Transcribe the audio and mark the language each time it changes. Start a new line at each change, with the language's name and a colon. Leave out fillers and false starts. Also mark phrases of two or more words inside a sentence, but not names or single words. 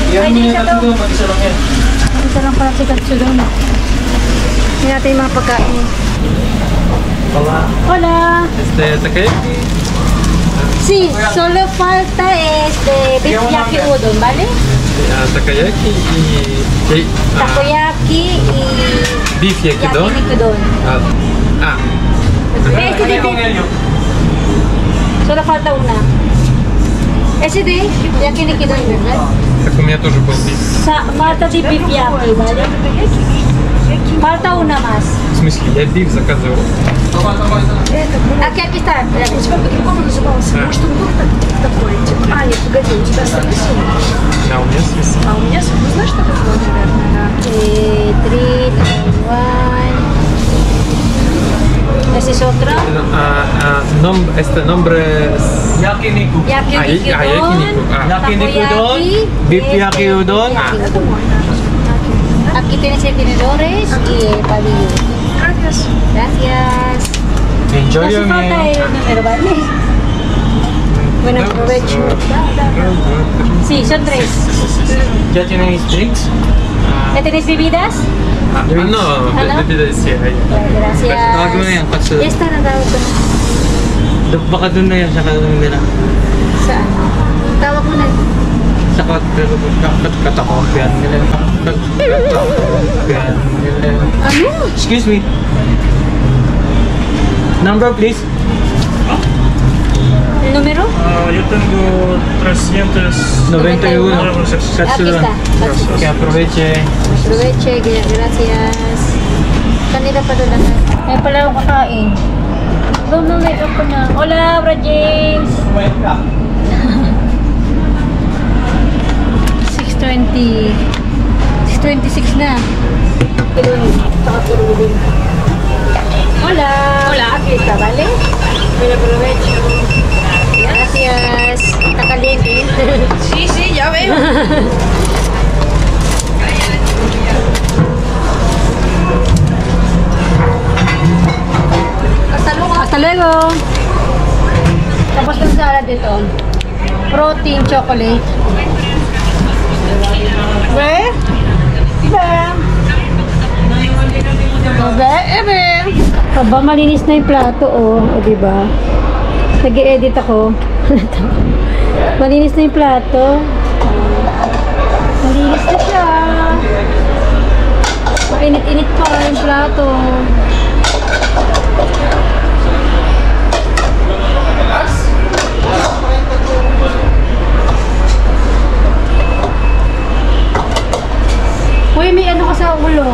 Filipino: mo yung katsudon, mag-isa lang yan. Isa lang pala si katsudon. Hindi natin yung mga pagkain.
Spanish: Hola! Takoyaki. Sí, solo falta beef yaki udon, ¿vale? Takoyaki y... Takoyaki y beef yakidon. yakiniku don. Este de beef. Solo falta una. Ese de yakiniku don, ¿verdad?
Russian: Так у меня тоже был beef.
Spanish: Falta de beef yaki, ¿vale? Falta una más.
Russian: В смысле, я beef заказывал.
Spanish: Aquí está.
Russian: Может, он был такой, типа, нет, погоди, у тебя свисон. Да, у меня свисон. А у меня свисон, ну, знаешь, что такое, наверное, да? 3, 2, 1.
Spanish: Ese es otro. Este nombre es... Yakiniku. Yakiniku yakiniku. Yakiniku don, beef yaki udon. Aquí tienes el tenedores y el palillo. Gracias. Gracias.
English: Enjoy
Spanish: No
English: your
Spanish: hace falta
English: meal.
Spanish: el número, ¿vale? Bueno provecho. Sí, son 3. ¿Ya tienes drinks? ¿Ya tenéis bebidas? No,
Filipino: Ano?
Spanish: decía ahí.
Filipino: Tawag mo na yan,
Spanish: Gracias.
Filipino: katsudon. Esta na daw ito. Baka dun na yan sa kalungan nila. Saan? Tawag mo na. Sa katakompian nila. Katakompian nila. Ano?
English: Excuse me. Number please.
Spanish: El número? Yo tengo 391 91. euros. Aquí Katsudon. está. Aquí. Que aproveche. Aproveche, gracias.
Filipino: Kanila pa doon lahat. Ay pala akong kakain. Doon na may ako na.
Spanish: Hola, Bra James! 6:20.
Filipino: 6:26 na.
Spanish: Hola! Hola! Aquí está, ¿vale? Buen provecho. Gracias. Está caliente. Sí, sí, ya veo. Hasta luego!
Filipino: Tapos yung salad dito.
English: Protein chocolate.
Filipino: Be? Be? Be? Ebe? Aba, malinis na yung plato, oh. O, diba? Nag-i-edit ako. Malinis na yung plato. Malinis na siya. Mainit-init pa yung plato. Uy, may ano ka sa ulo.